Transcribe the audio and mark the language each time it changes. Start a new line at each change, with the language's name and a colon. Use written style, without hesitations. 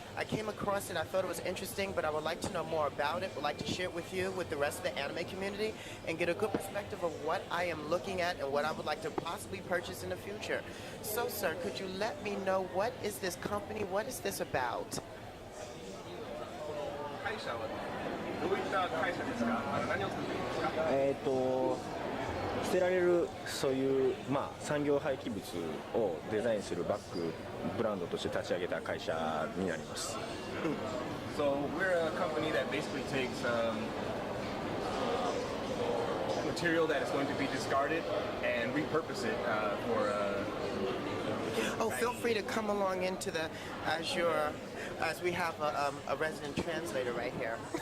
English: I came across it, I thought it was interesting, but I would like to know more about it, would like to share it with you, with the rest of the anime community, and get a good perspective of what I am looking at and what I would like to possibly purchase in the future. So, sir, could you let me know, what is this company, what is this about?
Japanese: 会社はどういった会社ですか？何を作っているんですか？捨てられるそういう、産業廃棄物をデザインするバッグブランドとして立ち上げた会社になります。
English: So we're a company that basically takes material that is going to be discarded and repurpose it for. Oh, feel free to come along into the as we have a resident translator right here.